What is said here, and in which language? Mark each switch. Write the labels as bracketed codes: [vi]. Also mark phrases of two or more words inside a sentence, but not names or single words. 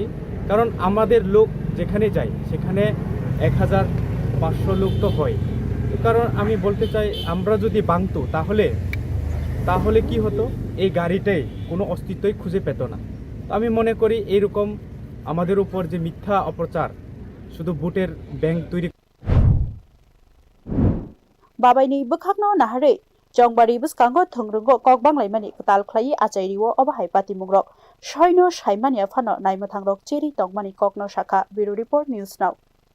[bn] কারণ আমাদের লোক যেখানে যায় সেখানে 1500 লোক তো হয়। কারণ আমি বলতে চাই আমরা যদি ভাঙতো তাহলে কি হতো, এই গাড়িটাই কোনো অস্তিত্বই খুঁজে পেত না। আমি মনে করি এইরকম আমাদের উপর যে মিথ্যা অপপ্রচার শুধু ভোটের ব্যাংক তৈরি [trp] बाबाइनि बखाकनो नाहारै चंबारि बसकांगो थंरोंगो ककबांलाइमानि ताल ख्लाइ आचाइरिओ अबाहाय पातिमुंग्रक सयनो साइमानिया फानो नाइमथांग्रक चेरि तंगमानि ककनो शाखा [en] bureau report [trp] न्यूज नाउ।